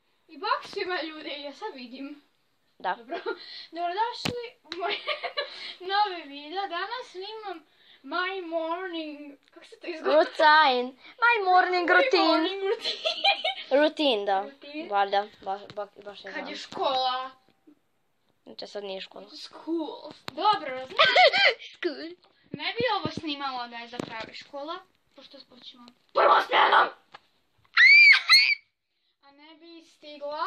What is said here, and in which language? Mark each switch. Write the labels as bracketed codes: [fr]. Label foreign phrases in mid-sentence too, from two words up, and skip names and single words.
[hr] I bok svima ljudi, ja sad vidim. Da. Dobro. Dobrodošli u moj novi video. Danas snimam [en] my morning... [hr] Kako se to izgleda? [en] Routine. My morning routine. My morning routine. [hr] Routine, da. Routine. Valjda, baš ne Kad je znam. škola. Znači sad nije škola. School. Dobro, znaš. School. Ne bi ovo snimala da je zapravo škola. Pošto počinjemo prvom smjenom. A ne bi stigla.